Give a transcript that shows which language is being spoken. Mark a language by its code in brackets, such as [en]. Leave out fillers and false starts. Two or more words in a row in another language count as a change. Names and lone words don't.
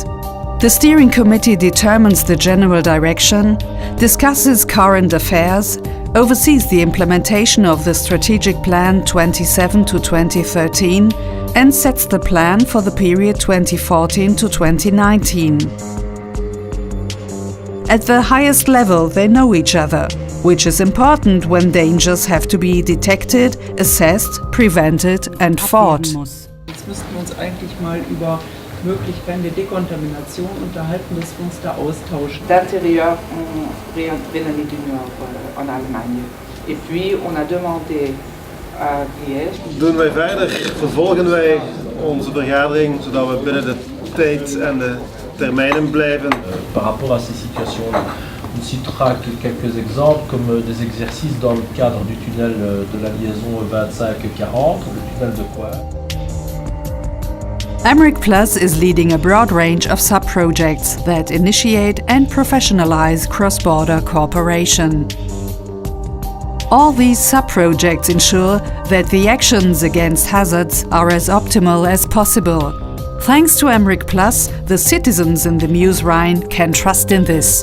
[en] The Steering Committee determines the general direction, discusses current affairs, oversees the implementation of the Strategic Plan 27 to 2013 and sets the plan for the period 2014 to 2019. At the highest level, they know each other, which is important when dangers have to be detected, assessed, prevented and fought. [de] Jetzt müssten wir uns eigentlich mal über mögliche Dekontamination unterhalten, dass wir uns da austauschen. [fr] D'intérieur, on réunit du Nord en Allemagne. Et puis, on a demandé à Liège. [nl] Doen wij verder, vervolgen wij onze vergadering, zodat we binnen de tijd en de termijnen blijven. [fr] Par rapport à ces situations-là, on citera quelques exemples comme des exercices dans le cadre du tunnel de la liaison 25-40, le tunnel de Coire. [en] Emric Plus is leading a broad range of sub-projects that initiate and professionalize cross-border cooperation. All these sub-projects ensure that the actions against hazards are as optimal as possible. Thanks to Emric Plus, the citizens in the Meuse-Rhine can trust in this.